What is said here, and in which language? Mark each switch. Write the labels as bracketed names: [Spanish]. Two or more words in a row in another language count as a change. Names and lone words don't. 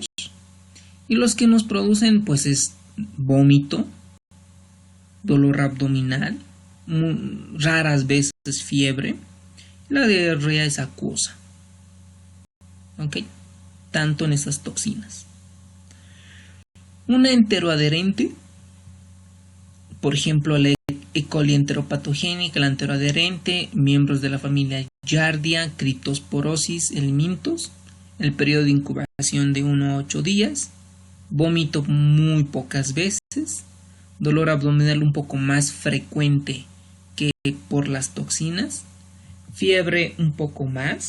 [Spanish] Y los que nos producen, pues, es vómito, dolor abdominal, raras veces fiebre. La diarrea es acuosa. ¿Ok? Tanto en estas toxinas. Una enteroadherente, por ejemplo, la E. coli enteropatogénica, la enteroadherente, miembros de la familia Giardia, Cryptosporosis, helminthos, el periodo de incubación de 1 a 8 días, vómito muy pocas veces, dolor abdominal un poco más frecuente que por las toxinas, fiebre un poco más.